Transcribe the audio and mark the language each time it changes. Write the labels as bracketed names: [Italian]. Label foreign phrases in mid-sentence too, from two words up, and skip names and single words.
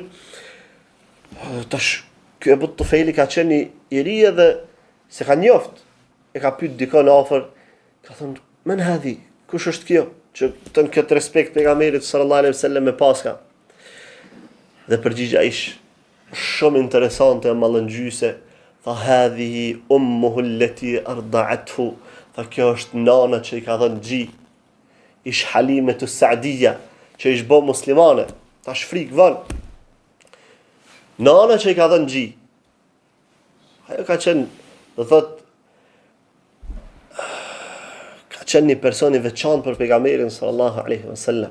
[Albanian] Tash ky Ebu Tufejli ka qenë i ri edhe se ka njoft. E ka pyet dikon afër, ka thënë, [Arabic] "من هذه, [Albanian] kush është kjo?" Që ton këtë respekt pejgamberit [Arabic] صلى الله عليه وسلم [Albanian] me paska. Dhe përgjigja ish shumë interesante e mallëngjyse. [Arabic] Tha هذه أمه التي أرضعته. [Albanian] Tha kjo është nana që i ka dhënë gji. Ish Halimetu Sa'dija, që ish bo muslimane. Tash frikë vën. Nana që i ka dhënë gji. Ajo ka qenë, do thot, ka qenë një person i veçantë për pejgamberin [Arabic] صلى الله عليه وسلم.